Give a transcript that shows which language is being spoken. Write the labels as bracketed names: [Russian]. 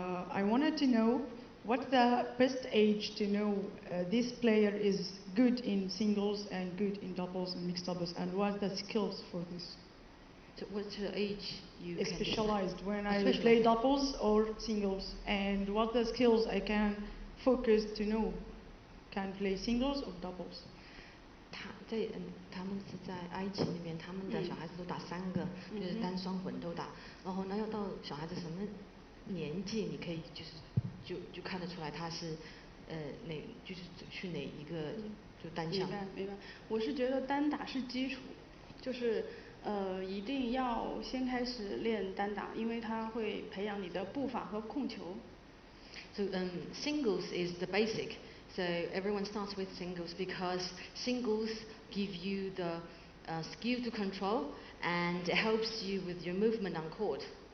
[English] I wanted to know what the best age to know this player is good in singles and good in doubles and mixed doubles, and what the skills for this? So what's the age you specialized when I play doubles or singles, and what the skills I can focus to know can play singles or doubles. [Chinese] 他们是在埃及那边，他们的小孩子都打3个，就是单双混都打。然后呢，要到小孩子什么年纪，你可以就看得出来他是就是去哪一个就单项。明白。我是觉得单打是基础，就是一定要先开始练单打，因为它会培养你的步伐和控球。 [English] So singles is the basic. So everyone starts with singles because singles give you the skill to control and it helps you with your movement on court.